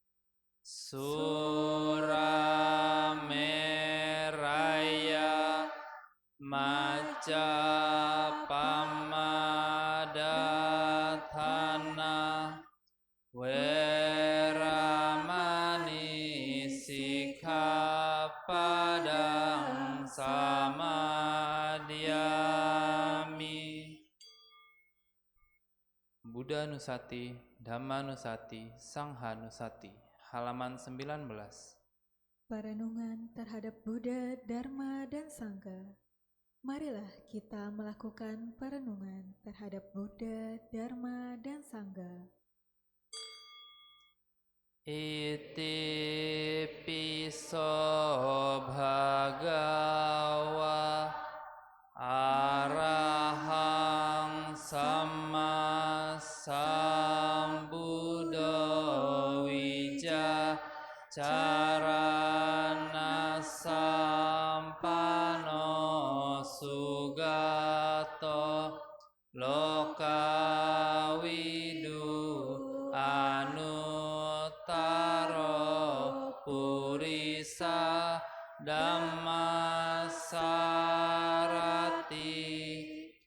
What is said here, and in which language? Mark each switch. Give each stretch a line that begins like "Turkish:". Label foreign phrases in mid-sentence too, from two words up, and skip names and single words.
Pali: Surameraya Majapahmadāthana Weramani Sikkhapadang samadhyami. Buddha Nusati, Dhamma Nusati, Sangha Nusati, halaman 19.
Indonesian: Perenungan terhadap Buddha, Dharma, dan Sangha. Marilah kita melakukan perenungan terhadap Buddha, Dharma, dan Sangha.
Pali: Iti piso bhagawa arahang samma sambuddho wijacarana sampano sugato lokawidu anuttaro purisa dhammasarati.